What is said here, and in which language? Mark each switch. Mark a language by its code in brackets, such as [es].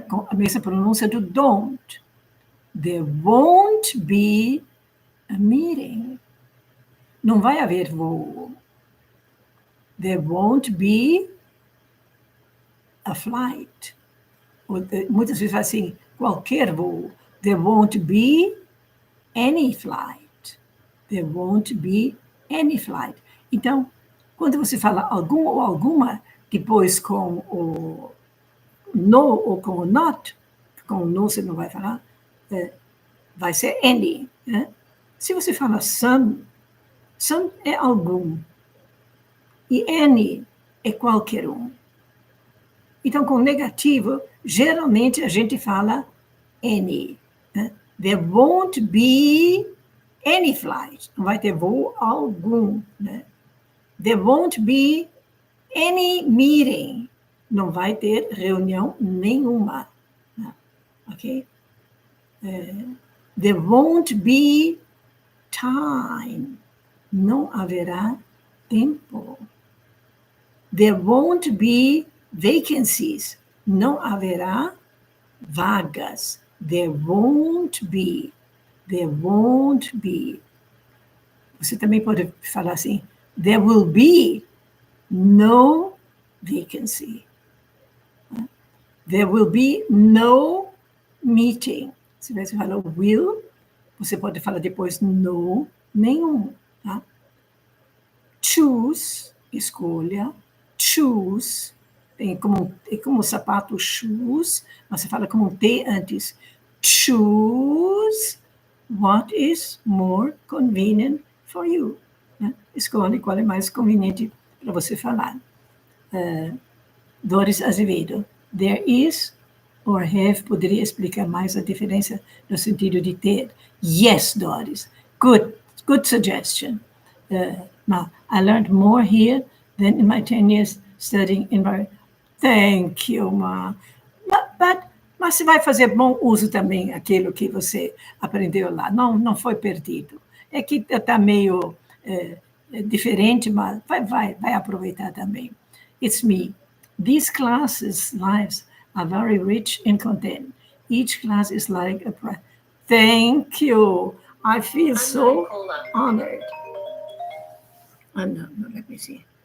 [pt] Com a mesma pronúncia do don't. [en] There won't be a meeting. [pt] Não vai haver voo. [en] There won't be a flight. [pt] Muitas vezes fala assim, qualquer voo. [en] There won't be any flight. There won't be any flight. [pt] Então, quando você fala algum ou alguma, depois com o no ou com o not, com o no você não vai falar, vai ser any. Né? Se você fala some é algum. E any é qualquer um. Então, com negativo, geralmente a gente fala any. Né? [en] There won't be any flight. [pt] Não vai ter voo algum. Né? [en] There won't be any meeting. [pt] Não vai ter reunião nenhuma. [en] Né? Ok? There won't be time. [pt] Não haverá tempo. [en] There won't be vacancies. [pt] Não haverá vagas. [en] There won't be. There won't be. [pt] Você também pode falar assim, [en] there will be no vacancy. There will be no meeting. [pt] Se você fala will, você pode falar depois no, nenhum. Tá? Choose, escolha. Choose, é como sapato shoes, mas você fala como um T antes. [en] Choose what is more convenient for you. [pt] Né? Escolhe qual é mais conveniente para você falar. Doris Azevedo. [en] There is or have [pt] poderia explicar mais a diferença no sentido de ter. [en] Yes, Doris. Good suggestion. Now, I learned more here than in my 10 years studying environment. Thank you, Ma. [pt] Mas você vai fazer bom uso também aquilo que você aprendeu lá. Não foi perdido. É que está meio diferente, mas vai aproveitar também. [en] It's me. These classes' lives are very rich in content. Each class is like a prize. Thank you. I feel so honored. No, let me see.